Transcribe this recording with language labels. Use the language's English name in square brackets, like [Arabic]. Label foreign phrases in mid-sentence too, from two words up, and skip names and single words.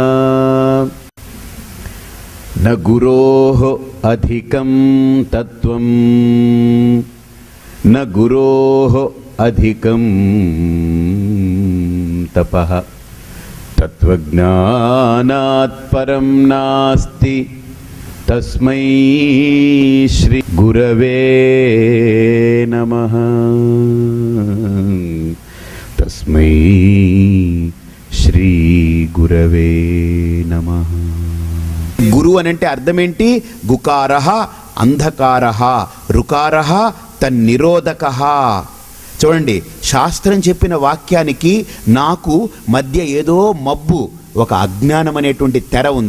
[Sanskrit] न गुरोः अधिकं तत्त्वं न गुरोः अधिकं तपः तत्त्वज्ञानात् परं नास्ति तस्मै श्री गुरवे नमः। तस्मै श्री गुरवे नमः। [Telugu] గురు అనంటే అర్థం ఏంటి? [Sanskrit] గుకారః అంధకారః, రుకారః తన్నిరోధకః. [Telugu] చూడండి, శాస్త్రం చెప్పిన వాక్యానికి నాకు మధ్య ఏదో మబ్బు, ఒక అజ్ఞానం అనేటువంటి తెర ఉంది.